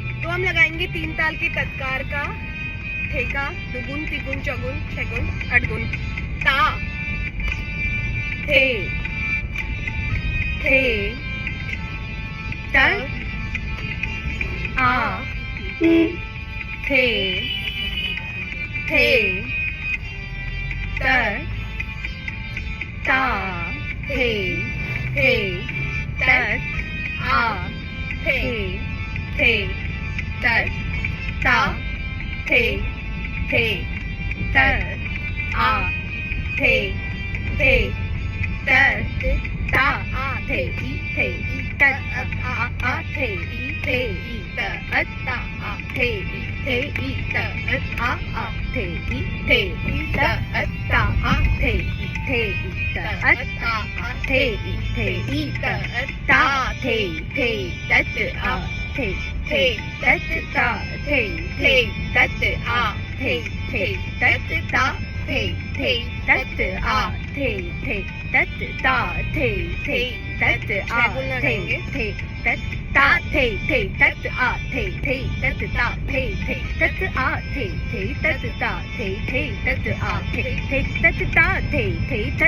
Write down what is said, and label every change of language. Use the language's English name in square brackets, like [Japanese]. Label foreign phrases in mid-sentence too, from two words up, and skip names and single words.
[Hindi] हम लगाएंगे 3 ताल की तत्कार का ठेका, दुगुन तिगुन चौगुन छगुन अठगुन। ता थे थे तर आ थे थे तर ता थे थे तर आ थे थे तर ता थे थे तर आ थे थे तर ता आ थे ई तर आ थे ई तर ता आ थे ई तर आ थे ई तर ता आ थे ई तर ता आ थे ई तर ता थे तत आ थे तत ता थे तत आ थे तत ता थे तत आ थे तत ता थे तत आ थे तत ता थे तत आ थे तत ता थे तत आ थे तत ता थे तत आ थे तत ता थे तत